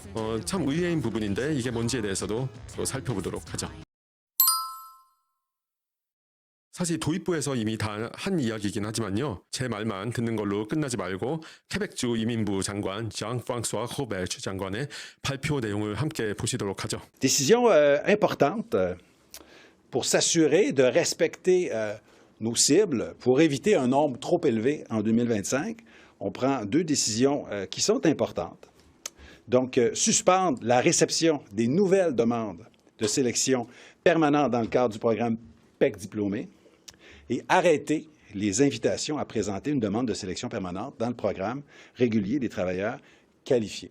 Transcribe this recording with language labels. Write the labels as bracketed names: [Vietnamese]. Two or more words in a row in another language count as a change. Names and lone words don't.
[Korean] 참 의외인 부분인데 이게 뭔지에 대해서도 또 살펴보도록 하죠. 사실 도입부에서 이미 다 한 이야기이긴 하지만요. 제 말만 듣는 걸로 끝나지 말고 퀘벡주 이민부 장관 장 프랑스와 호베르 장관의 발표 내용을 함께 보시도록 하죠. [French] Décision importante pour s'assurer de respecter nos cibles pour éviter un nombre trop élevé en 2025. On prend deux décisions qui sont importantes. Donc, suspendre la réception des nouvelles demandes de sélection permanente dans le cadre du programme PEC diplômé et arrêter les invitations à présenter une demande de sélection permanente dans le programme régulier des travailleurs qualifiés.